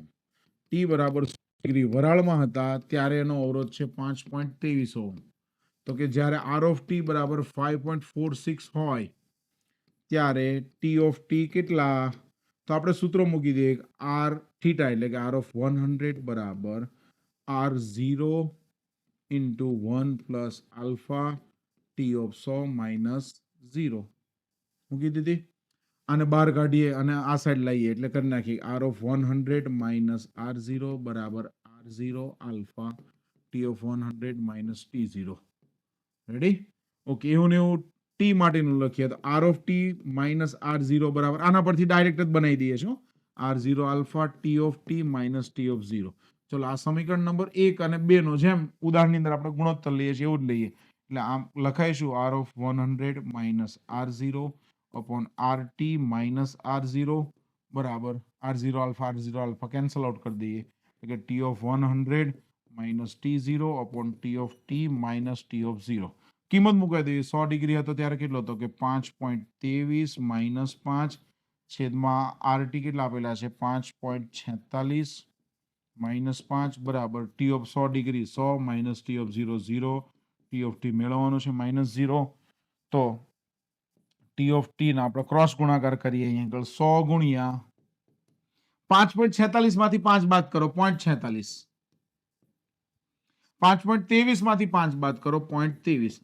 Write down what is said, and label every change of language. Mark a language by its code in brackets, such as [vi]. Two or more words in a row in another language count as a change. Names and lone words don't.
[gu] T બરાબર ડિગ્રી વરાળમાં હતા ત્યારે એનો અવરોધ છે 5.23 ઓહમ. તો કે જ્યારે [en] R of T [gu] બરાબર 5.46 હોય ત્યારે [en] T of T [gu] કેટલા? તો આપણે સૂત્રો મૂકી દઈએ. R થીટા એટલે કે [en] R of 100 [gu] બરાબર [en] R0 into 1 plus alpha T of 100 minus 0 [gu] મૂકી દીધી. આને બહાર કાઢીએ અને આ સાઈડ લઈએ એટલે કરી નાખીએ. [en] R of 100 minus R0 [gu] બરાબર [en] R0 alpha T of 100 minus T0. [gu] રેડી? ઓકે, એવું ને એવું T માટેનું લખીએ તો [en] R of T minus R0 [gu] બરાબર, આના પરથી ડાયરેક્ટ જ બનાવી દઈએ છો, [en] R0 alpha T of T minus T of 0. [gu] ચલો, આ સમીકરણ નંબર 1 અને 2 નો જેમ ઉદાહરણની અંદર આપણે ગુણોત્તર લઈએ છીએ એવું જ લઈએ. એટલે આમ લખાઈશું [en] R of 100 minus R0 upon RT minus R0 [gu] બરાબર [en] R0 alpha cancel out [gu] કરી દઈએ, એટલે કે [en] T of 100 minus T0 upon T of T minus T of 0. [gu] કિંમત મુકાઈ દઈએ. 100 ડિગ્રી હતો ત્યારે કેટલો હતો કે 5.23 minus 5 છેદમાં RT કેટલા આપેલા છે? 5.46 minus 5 બરાબર [en] T of 100 [gu] ડિગ્રી 100 minus [en] T of 0 [gu] 0. [en] T of T [gu] મેળવવાનું છે -0. તો [en] T of T [gu] ના આપણે ક્રોસ ગુણાકાર કરીએ. અહીંયા આગળ 100 ગુણ્યા 5.46 માંથી 5 બાદ કરો 0.46, 5.23 માંથી 5 બાદ કરો 0.23.